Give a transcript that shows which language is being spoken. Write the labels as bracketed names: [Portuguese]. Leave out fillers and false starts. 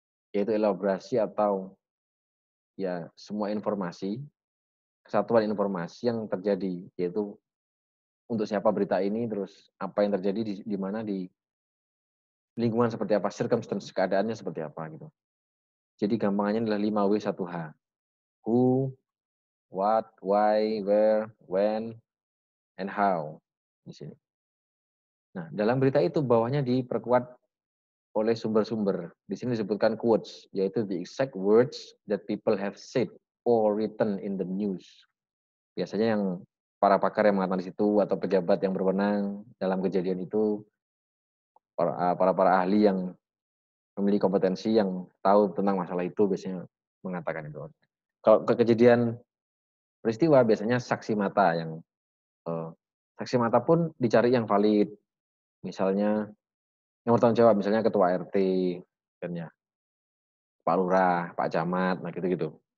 [Indonesian] Yaitu elaborasi atau ya semua informasi, kesatuan informasi yang terjadi, yaitu untuk siapa berita ini, terus apa yang terjadi di mana, di lingkungan seperti apa, circumstance, keadaannya seperti apa gitu. Jadi gampangannya adalah 5W1H. [English] Who, what, why, where, when, and how. Di sini. [Indonesian] Nah, dalam berita itu bawahnya diperkuat oleh sumber-sumber. Di sini disebutkan quotes, yaitu [English] the exact words that people have said or written in the news. [Indonesian] Biasanya yang para pakar yang mengatakan di situ atau pejabat yang berwenang dalam kejadian itu, para ahli yang memiliki kompetensi yang tahu tentang masalah itu biasanya mengatakan itu. Kalau kejadian peristiwa biasanya saksi mata yang eee, saksi mata pun dicari yang valid, misalnya yang bertanggung jawab, misalnya ketua RT kan ya, Pak Lurah, Pak Camat, nah gitu-gitu.